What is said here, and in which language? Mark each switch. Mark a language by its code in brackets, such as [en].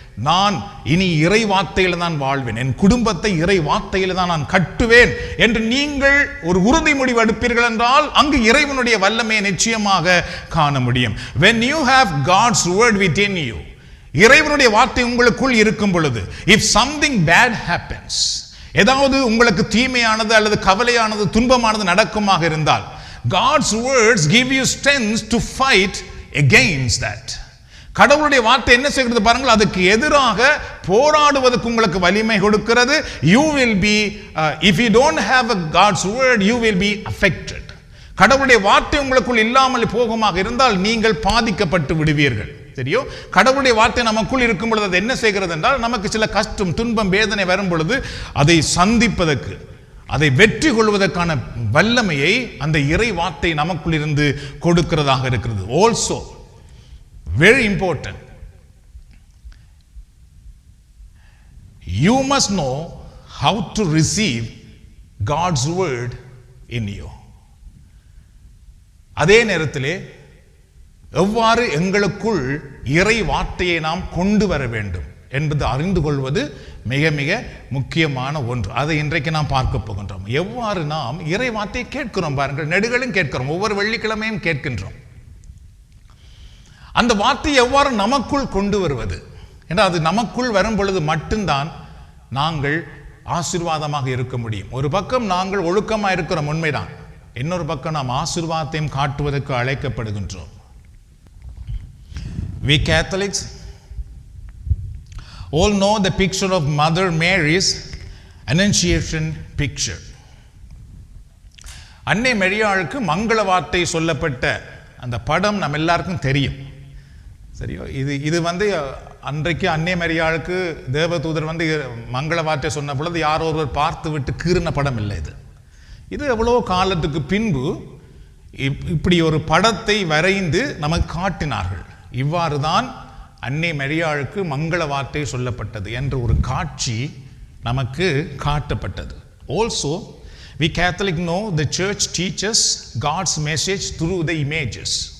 [ta] நான் இனி இறை வார்த்தையில் தான் வாழ்வேன், என் குடும்பத்தை இறை வார்த்தையில் தான் நான் கட்டுவேன் என்று நீங்கள் ஒரு உறுதிமொழி எடுப்பீர்கள் என்றால் அங்கு இறைவனுடைய வல்லமையை நிச்சயமாக காண முடியும். [en] When you have God's word within you, [ta] இறைவனுடைய வார்த்தை உங்களுக்குள் இருக்கும் பொழுது, [en] if something bad happens, [ta] ஏதாவது உங்களுக்கு தீமையானது அல்லது கவலையானது துன்பமானது நடக்குமாக இருந்தால், [en] God's words give you strength to fight against that. [ta] கடவுளுடைய வார்த்தை என்ன செய்கிறது பாருங்கள், அதுக்கு எதிராக போராடுவதற்கு உங்களுக்கு வலிமை கொடுக்கிறது. [en] You will be if you don't have a God's word, you will be affected. [ta] கடவுளுடைய வார்த்தை உங்களுக்குள் இல்லாமல் போகுமாக இருந்தால் நீங்கள் பாதிக்கப்பட்டு விடுவீர்கள். தெரியும், கடவுளுடைய வார்த்தை நமக்குள் இருக்கும் பொழுது அது என்ன செய்கிறது என்றால், நமக்கு சில கஷ்டம், துன்பம், வேதனை வரும் பொழுது அதை சந்திப்பதற்கு, அதை வெற்றி கொள்வதற்கான வல்லமையை அந்த இறை வார்த்தை நமக்குள் இருந்து கொடுக்கிறதாக இருக்கிறது. [en] Also very important, you must know how to receive God's word in you. [ta] அதே நேரத்திலே எவ்வாறு எங்களுக்குள் இறை வார்த்தையை நாம் கொண்டு வர வேண்டும் என்பது அறிந்து கொள்வது மிக மிக முக்கியமான ஒன்று. அதை இன்றைக்கு நாம் பார்க்க போகின்றோம். எவ்வாறு நாம் இறை வார்த்தையை கேட்கிறோம் பாருங்கள், நெடுகளும் கேட்கிறோம், ஒவ்வொரு வெள்ளிக்கிழமையும் கேட்கின்றோம். அந்த வார்த்தையை எவ்வாறு நமக்குள் கொண்டு வருவது என்றால், அது நமக்குள் வரும் பொழுது மட்டும்தான் நாங்கள் ஆசீர்வாதமாக இருக்க முடியும். ஒரு பக்கம் நாங்கள் ஒழுக்கமாக இருக்கிறோம், உண்மைதான். இன்னொரு பக்கம் நாம் ஆசீர்வாதத்தையும் காட்டுவதற்கு அழைக்கப்படுகின்றோம். [en] We Catholics all know the picture of Mother Mary's Annunciation picture. [ta] அன்னை மரியாளுக்கு மங்கள வார்த்தை சொல்லப்பட்ட அந்த படம் நம்ம எல்லாருக்கும் தெரியும். சரியோ, இது அன்றைக்கு அன்னை மரியாளுக்கு தேவதூதர் மங்கள வார்த்தை சொன்ன பொழுது யாரோ ஒருவர் பார்த்து விட்டு கீறின படம் இல்லை. இது எவ்வளோ காலத்துக்கு பின்பு இப்படி ஒரு படத்தை வரைந்து நமக்கு காட்டினார்கள். இவ்வாறு தான் அன்னை மரியாளுக்கு மங்கள வார்த்தை சொல்லப்பட்டது என்ற ஒரு காட்சி நமக்கு காட்டப்பட்டது. [en] Also, we Catholic know the church teaches God's message through the images.